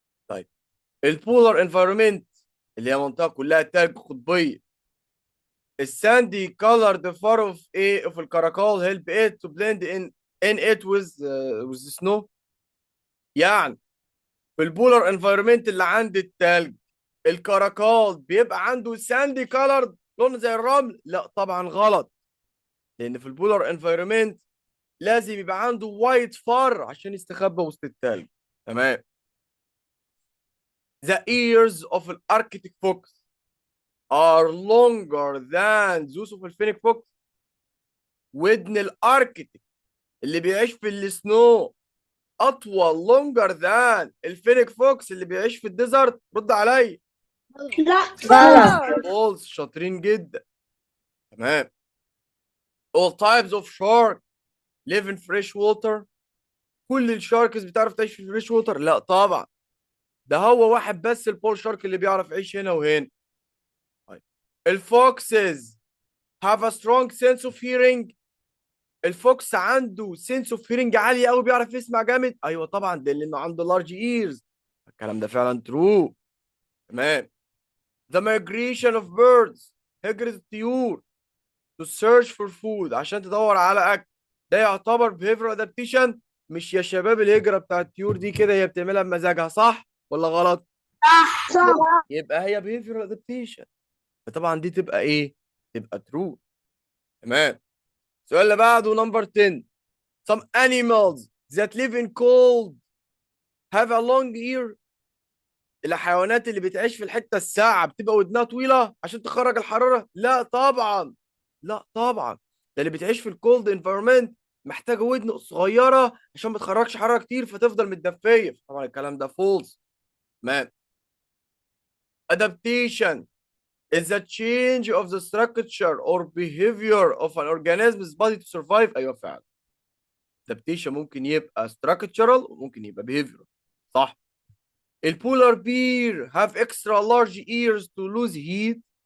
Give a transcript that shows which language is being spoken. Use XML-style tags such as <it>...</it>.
<en>طيب البولار انفايرمنت</en> <ar>اللي هي منطقه كلها تلج قطبيه،</ar> <en>الساندي colored fur of ايه of الكراكول help it to blend in it with the snow.</en> <ar>يعني في البولار انفايرمنت اللي عند التلج الكراكول بيبقى عنده ساندي كولرد لون زي الرمل؟ لا طبعا غلط، لان في البولار انفايرمنت لازم يبقى عنده وايت فار عشان يستخبى وسط التلج. تمام.</ar> <en>The ears of an Arctic fox are longer than those of a Fennec fox.</en> <ar>ودن الاركتيك اللي بيعيش في السنو اطول</ar> <en>longer than</en> <ar>الفينيك فوكس اللي بيعيش في الديزرت. رد عليا. لا غلط. فولس. شاطرين جدا. تمام.</ar> <en>all types of shark live in fresh water.</en> <ar>كل الشاركس بتعرف تعيش في الفريش ووتر؟ لا طبعا، ده هو واحد بس البول شارك اللي بيعرف يعيش هنا وهنا.</ar> <en>طيب الفوكسز have a strong sense of hearing.</en> <ar>الفوكس عنده</ar> <en>sense of hearing</en> <ar>عالية قوي، بيعرف يسمع جامد. ايوه طبعا، ده لانه عنده</ar> <en>large ears.</en> <ar>الكلام ده فعلا true.</ar> <en>تمام. the migration of birds.</en> <ar>هجرة الطيور</ar> <en>to search for food</en> <ar>عشان تدور على اكل. ده يعتبر behavioral adaptation. مش يا شباب الهجرة بتاعت الطيور دي كده هي بتعملها بمزاجها، صح ولا غلط؟ صح. يبقى هي behavioral adaptation. فطبعا دي تبقى ايه؟ تبقى true. تمام. السؤال اللي بعده نمبر 10.</ar> <en>some animals that live in cold have a long ear.</en> <ar>الحيوانات اللي بتعيش في الحتة الساقعة بتبقى ودنها طويلة عشان تخرج الحرارة؟ لا طبعا، لا طبعا. ده اللي بتعيش في الكولد انفيرمنت محتاجة ودن صغيرة عشان ما تخرجش حرارة كتير فتفضل متدفية. طبعا الكلام ده فولس. تمام.</ar> <en>adaptation is the change of the structure or behavior of an organism's body to survive.</en> <ar>ايوه فعلا. adaptation ممكن يبقى structural وممكن يبقى behavioral. صح.</ar> <en>البولار bear have extra large ears to lose heat.</en>